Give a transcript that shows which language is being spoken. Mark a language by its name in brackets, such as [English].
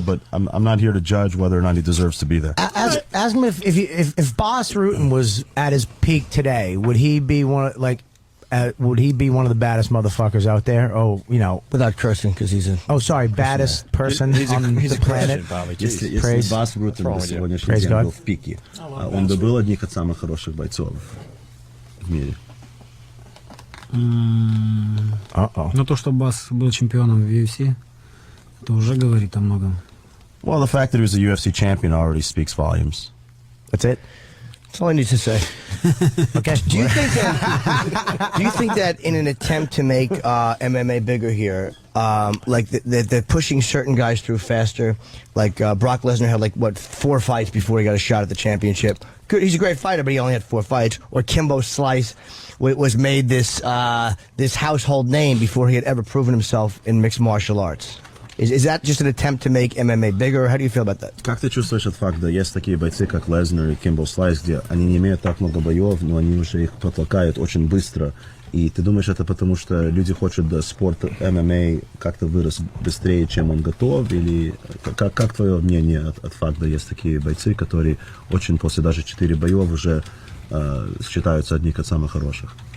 [English] But I'm not here to judge whether or not he deserves to be there. Ask him if Boss Rutan was at his peak today, would he be one of the baddest motherfuckers out there? Oh, you know, without cursing, because he's a. Oh, sorry, baddest person on the planet. [Russian] Если [English] Praise. [Russian] Бас Рутен на сегодняшний [English] Praise [Russian] день [English] God. [Russian] был в пике, он бы был одним из самых хороших бойцов в мире. Но то, что Бас был чемпионом в UFC, это уже говорит о многом. [English] Well, the fact that he was a UFC champion already speaks volumes. That's it. That's all I need to say. Okay. Do you think that in an attempt to make MMA bigger here, like they're pushing certain guys through faster? Like Brock Lesnar had 4 fights before he got a shot at the championship. Good, he's a great fighter, but he only had 4 fights. Or Kimbo Slice was made this household name before he had ever proven himself in mixed martial arts. Is that just an attempt to make MMA bigger? How do you feel about that? [Russian] Как ты чувствуешь этот факт, да, есть такие бойцы, как Лезнер и Кимбл Слайс, где они не имеют так много боев, но они уже их толкают очень быстро. И ты думаешь, это потому, что люди хотят, да, спорт ММА как-то вырос быстрее, чем он готов? Или как твое мнение от факта, есть такие бойцы, которые очень после даже 4 боев уже считаются одни из самых хороших?